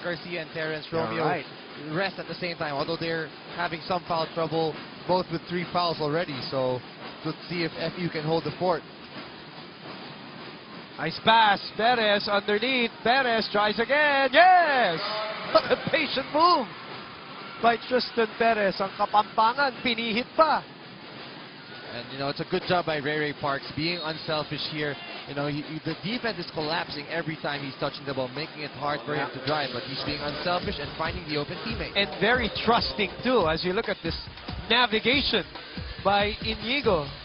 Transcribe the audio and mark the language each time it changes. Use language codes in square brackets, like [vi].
[en] Garcia and Terrence Romeo rest at the same time, although they're having some foul trouble, both with 3 fouls already. So let's see if FEU can hold the fort. Nice pass. Perez underneath. Perez tries again. Yes! What a patient move by Tristan Perez. [tl] Ang Kapampangan, pinihit pa. [en] And, you know, it's a good job by Ray Parks being unselfish here. You know, the defense is collapsing every time he's touching the ball, making it hard for him to drive. But he's being unselfish and finding the open teammate. And very trusting, too, as you look at this navigation by Inigo.